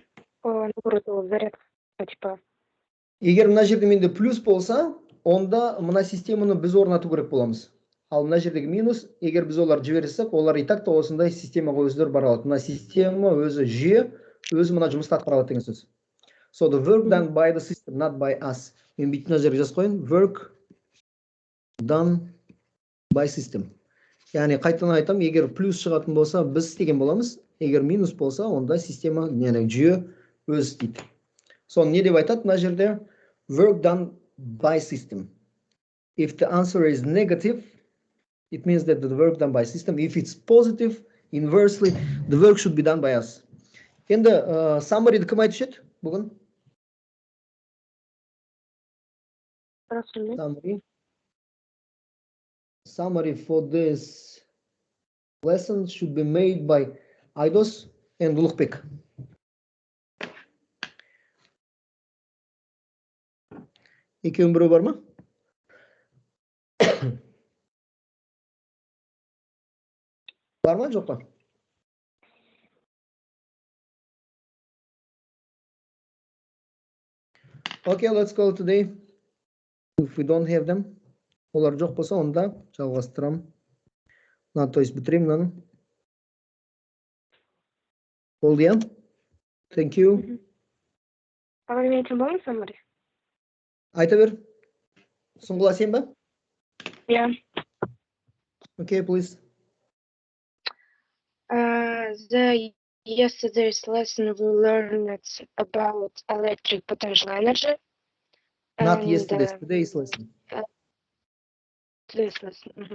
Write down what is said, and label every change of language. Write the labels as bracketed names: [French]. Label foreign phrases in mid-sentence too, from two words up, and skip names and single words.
[Kazakh] Наоборот, ол зарядка типа. Егер мына жерде менде плюс болса, онда мына системаны біз орнату керек боламыз. Ал мына жердегі минус, егер біз олар жіберсек, олар [Russian] и так [Kazakh] та осындай системаға өздері бара алады. Мына система өзі жүйе, өзі мына жұмысты атқара алады деген сөз. [English] So the work done by the system, not by us. [Kazakh] Мен бүйтіп мына жерге жазып қояйын. [English] Work done by system. [Kazakh] Яғни қайтадан айтам, егер плюс шығатын болса, біз істеген боламыз. Егер минус болса, онда система, яғни жүйе өзі істейді. Соны не деп айтады мына жерде? [English] Work done by system. If the answer is negative, it means that the work done by system. If it's positive, inversely, the work should be done by us. [Kazakh] Енді summary-ді кім айтып еді бүгін? [English] Summary for this lesson should be made by Айдос and Ұлықбек. [Kazakh] Екеуінің біреу бар ма? Бар ма, жоқ па? [English] Okay, let's go today. If we don't have them, [Kazakh] олар жоқ болса, онда жалғастырам. [Russian] То есть [Kazakh] бітірем мынаны. Болды, я? [English] Thank you. [Kazakh] Ағай, мен айтам болмын summary? Айта бер. Сұңғыла сен ба? [English] Yeah. Okay, please. Yesterday's lesson we learned about electric potential energy. Not and, yesterday's, today's lesson. Today's lesson.